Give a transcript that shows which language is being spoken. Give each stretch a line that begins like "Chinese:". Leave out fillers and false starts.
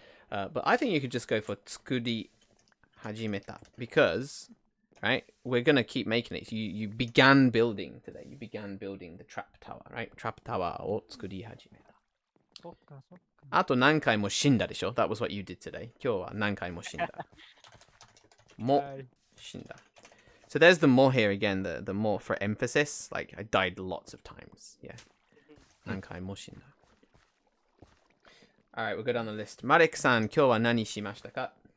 English: but I think you could just go for
Japanese: 作り始めた.
English: Because right? We're gonna keep making it. You began building today. You began building the trap tower, right?
Japanese: Trap tower を作り始めた。そっかそっか。あと何回も死んだでしょ
English: That was what you did today.
Japanese: 今日は何回も死んだ。もはい。死んだ。
English: So there's the more here again, the more for emphasis. Like, I died lots of times.
Japanese: Yeah. 何回も死んだ。
English: Alright, we'll go down the list.
Japanese: マレクさん、今日は何しましたか？